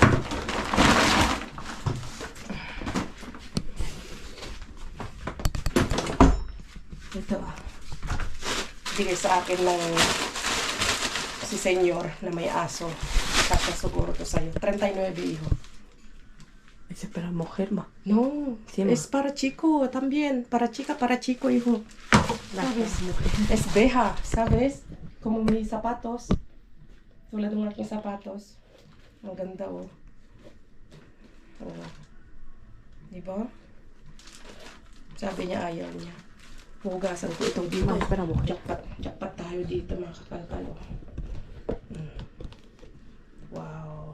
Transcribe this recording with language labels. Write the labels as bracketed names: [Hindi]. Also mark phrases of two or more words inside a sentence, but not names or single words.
[Filipino] Ito ah. Bigay sa akin ng si senyor na may aso. Tapos siguro to sa'yo. 39 hijo. [Spanish] Es Es para mujer, ma. No, Sí, ma. es para chico también. Para chica, para chico, hijo. ¿Sabes? Es beja, ¿sabes? Como mis zapatos. [Filipino] Tulad ng aking sapatos. Ang ganda, oh. Oh. Diba? Sabi niya, ayaw niya. Hugasan ko ito dito. Ay, para mo. Jackpot tayo dito, mga kakalkal, oh. Wow.